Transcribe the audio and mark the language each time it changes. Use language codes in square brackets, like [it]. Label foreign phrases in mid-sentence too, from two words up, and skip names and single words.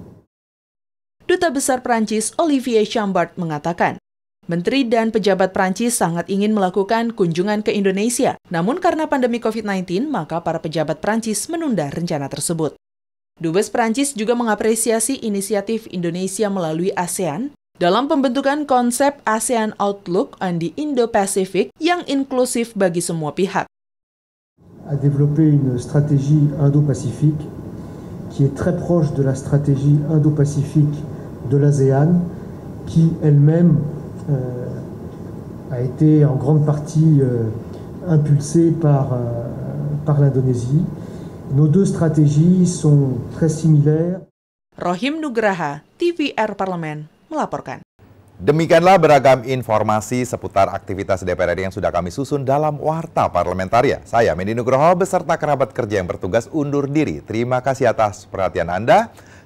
[id] Duta Besar Prancis Olivier Chambard mengatakan, Menteri dan pejabat Prancis sangat ingin melakukan kunjungan ke Indonesia, namun karena pandemi COVID-19, maka para pejabat Prancis menunda rencana tersebut. Dubes Prancis juga mengapresiasi inisiatif Indonesia melalui ASEAN dalam pembentukan konsep ASEAN Outlook on the Indo-Pacific yang inklusif bagi semua pihak. [fr] A développé une stratégie Indo-Pacifique qui est très proche de la stratégie Indo-Pacifique de l'ASEAN, qui elle-même a été en grande partie impulsée par l'Indonésie. Nos deux stratégies sont très similaires. [id] Rohim Nugraha, TVR Parlemen, melaporkan. Demikianlah beragam informasi seputar aktivitas DPR RI yang sudah kami susun dalam Warta Parlamentaria. Saya Mendy Nugroho beserta kerabat kerja yang bertugas undur diri. Terima kasih atas perhatian Anda.